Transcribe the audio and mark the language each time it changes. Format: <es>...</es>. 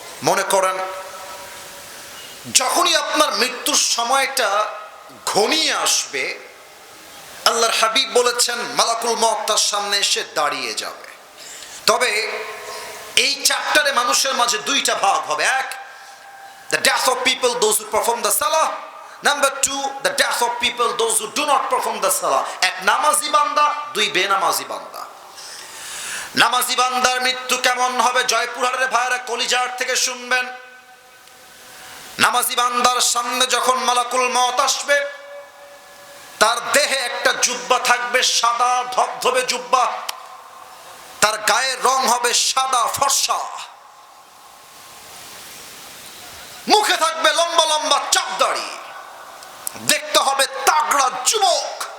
<bn>মনে করেন যখনই আপনার মৃত্যুর সময়টা ঘনিয়ে আসবে, আল্লাহর হাবিব বলেছেন মালাকুল মউত তার সামনে এসে দাঁড়িয়ে যাবে। তবে এই চ্যাপ্টারে মানুষের মাঝে 2টা ভাগ হবে।</bn> <en>1, the death of people those who perform the salah. Number 2, the death of people those who do not perform the salah.</en> <bn>1 নামাজি বান্দা, 2 বেনামাজি বান্দা। নামাজি বান্দার মৃত্যু কেমন হবে জয়পুরহাটের ভাইরা কলিজার থেকে শুনবেন। নামাজি বান্দার সামনে যখন মালাকুল মউত আসবে, তার দেহে একটা জুব্বা থাকবে, সাদা ধবধবে জুব্বা, তার গায়ের রং হবে সাদা ফর্সা, মুখে থাকবে লম্বা লম্বা চাপ দাড়ি, দেখতে হবে তাগড়া যুবক।</bn>